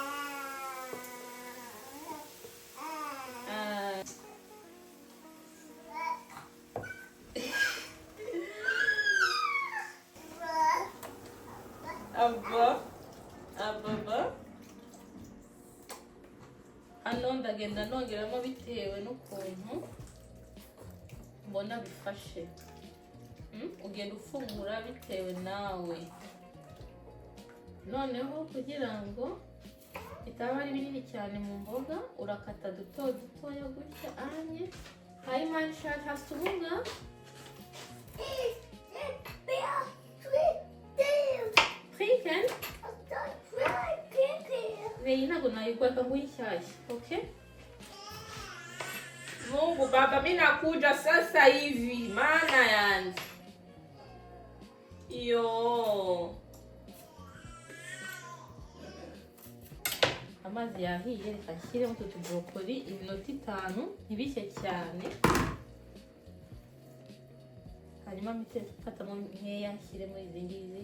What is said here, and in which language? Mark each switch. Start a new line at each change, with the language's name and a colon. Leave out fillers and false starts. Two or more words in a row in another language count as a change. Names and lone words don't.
Kinyarwanda: ababa hano ndagenda nongeramo bitewe n'ukuntu mbona bifashe. Ugenda ufungura bitewe nawe. Noneho kugira ngo bitaba ari binini cyane mu mboga urakata dutoya gutya anye.
English: Hi man,
German: hast du Hunger? Trinken? Nee,
Kinyarwanda: ntabwo nayikuweka nk'ishyashya, okay?
Swahili: Mungu baba, mimi nakuja sasa hivi, maana yani. Yo.
Kinyarwanda: Amazi yahiye, reka nshyiremo utu brokoli iminota 5 ntibishye cyane. Hanyuma mpite mfatamo nkeya nshyiremo izi ngizi.